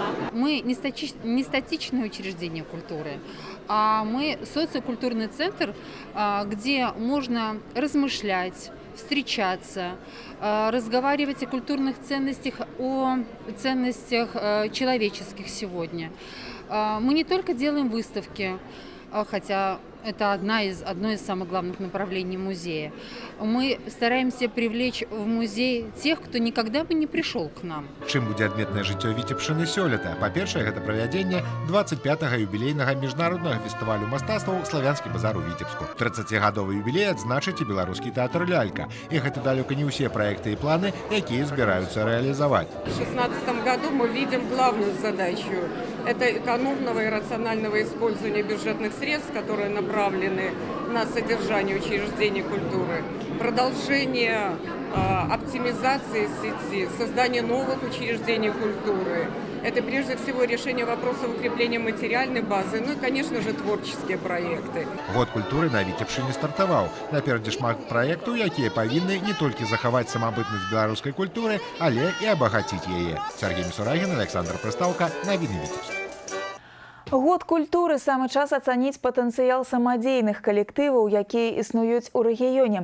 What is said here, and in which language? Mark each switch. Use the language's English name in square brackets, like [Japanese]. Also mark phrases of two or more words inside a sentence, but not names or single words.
[Russian] Мы не статичное учреждение культуры, а мы социокультурный центр, где можно размышлять, встречаться, разговаривать о культурных ценностях, о ценностях человеческих сегодня. Мы не только делаем выставки, хотя это одно из самых главных направлений музея. Мы стараемся привлечь в музей тех, кто никогда бы не пришел к нам. [Belarusian] Чым будзе адметнае жыццё Віцебшчыны сёлета? Па-першае, гэта правядзенне 25-га юбілейнага міжнароднага фестывалю мастацтваў «Славянскі базар» у Віцебску. 30-гадовы юбілей адзначыць і беларускі тэатр «Лялька». І гэта далёка не ўсе праекты і планы, якія збіраюцца рэалізаваць. [Russian] В 2016 году мы видим главную задачу – это экономного и рационального использования бюджетных средств, которые направлены направлены на содержание учреждений культуры, продолжение оптимизации сети, создание новых учреждений культуры. Это прежде всего решение вопросов укрепления материальной базы, ну и, конечно же, творческие проекты. [Belarusian] Год культуры на Віцебшчыне стартаваў. Наперадзе шмат праектаў, якія павінны не толькі захаваць самабытнасць беларускай культуры, але і абагаціць яе. Сергей Мисурагин, Александр Прыстаўка, навіны Віцебск. Год культуры самы час ацаніць патэнцыял самадзейных калектываў, якія існуюць у рэгіёне.